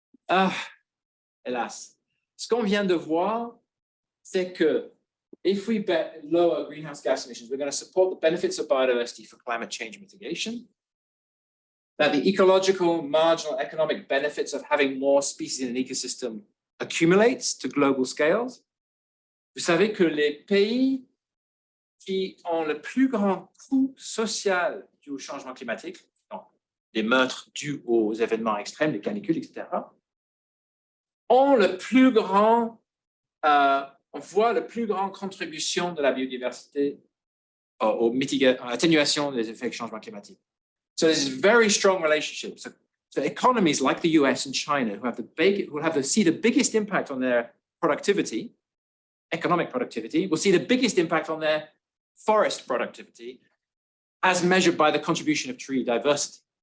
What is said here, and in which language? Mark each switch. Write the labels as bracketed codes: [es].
[fr] Hélas. Ce qu'on vient de voir, c'est que [en] if we lower greenhouse gas emissions, we're going to support the benefits of biodiversity for climate change mitigation. That the ecological, marginal, economic benefits of having more species in an ecosystem accumulates to global scales. [fr] Vous savez que les pays qui ont le plus grand coût social dû au changement climatique, donc les meurtres dus aux événements extrêmes, les canicules, etc., ont le plus grand, on voit la plus grande contribution de la biodiversité à l'atténuation des effets du changement climatique. [en] So there's a very strong relationship. So economies like the US and China who see the biggest impact on their productivity, economic productivity, will see the biggest impact on their forest productivity as measured by the contribution of tree diversity.